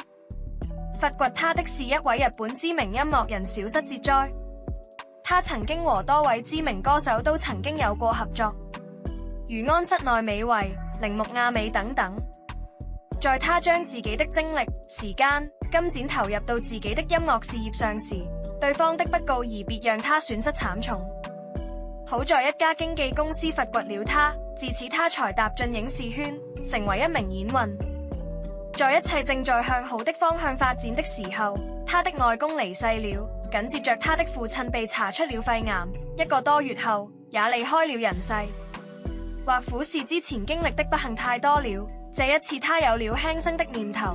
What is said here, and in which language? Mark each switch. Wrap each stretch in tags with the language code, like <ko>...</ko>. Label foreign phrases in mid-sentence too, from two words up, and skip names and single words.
<zh>發掘他的是一位日本知名音樂人小室哲哉，他曾經和多位知名歌手都曾經有過合作，如安室奈美惠、鈴木亞美等等。在他將自己的精力、時間、金錢投入到自己的音樂事業上時，對方的不告而別讓他損失慘重。好在一家經紀公司發掘了他，自此他才踏進影視圈，成為一名演員。在一切正在向好的方向發展的時候，他的外公離世了，緊接着他的父親被查出了肺癌，1個多月後也離開了人世。或苦是之前經歷的不幸太多了，這一次他有了輕生的念頭。</zh>